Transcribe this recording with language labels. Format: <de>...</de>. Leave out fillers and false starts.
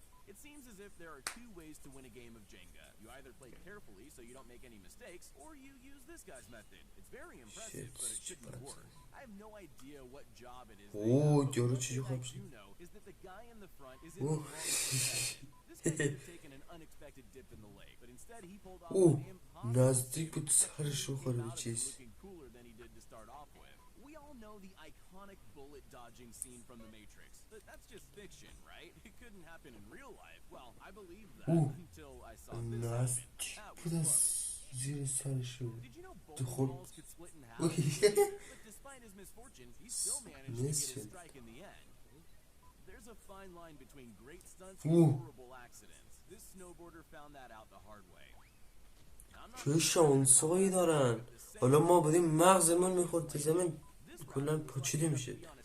<en>It seems as if there are two ways to win a game of Jenga. You either play carefully so you don't make any mistakes, or you use this guy's method. It's very impressive, but it shouldn't work. I have no idea what job it is. Oh, what I do know is that the guy in the front is in the wrong position. This guy could have taken an unexpected dip in the lake, but instead he pulled off an impossible</en> <fa>نزدیک بود سرش بخوره به چیز.</fa> <en>looking cooler than he did to start off with. We all know the iconic bullet dodging scene from The Matrix. But that's just fiction, right? It couldn't happen in real life. Well, I believed that until I saw this.</en> <fa>نزدیک بود از زیر سرش.</fa> <en>Did you know bowling balls could split in half? But despite his misfortune, he still managed to get his strike in the end. There's a fine line between great stunts and horrible accidents. This snowboarder found that out the hard way.</en> <fa>چه شانسایی دارن. حالا ما بدیم مغزمون میخورد به زمین کلا پاچیده میشه.</fa>